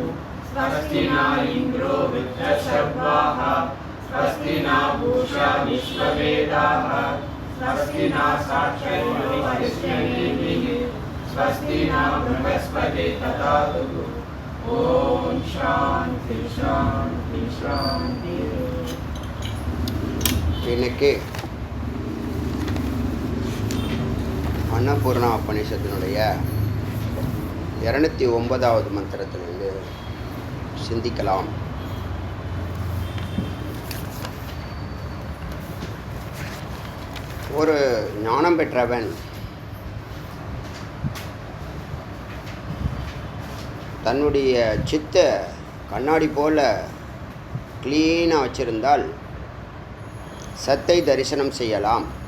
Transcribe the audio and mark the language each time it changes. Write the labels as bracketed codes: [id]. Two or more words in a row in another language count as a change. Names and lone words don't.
[sa] स्वस्ति न इन्द्रो वृद्धश्रवाः स्वस्ति न पूषा विश्ववेदाः स्वस्ति न साक्षरो वरिष्ठनेमिः स्वस्ति न बृहस्पतिः ददातु। ओम शांति शांति शांति। [ta] இன்னைக்கு அன்னபூர்ணா உபநிஷத்தினுடைய 209வது மந்திரத்திலிருந்து சிந்திக்கலாம். ஒரு ஞானம் பெற்றவன் தன்னுடைய சித்த கண்ணாடி போல க்ளீனாக வச்சிருந்தால் சத்தை தரிசனம் செய்யலாம்.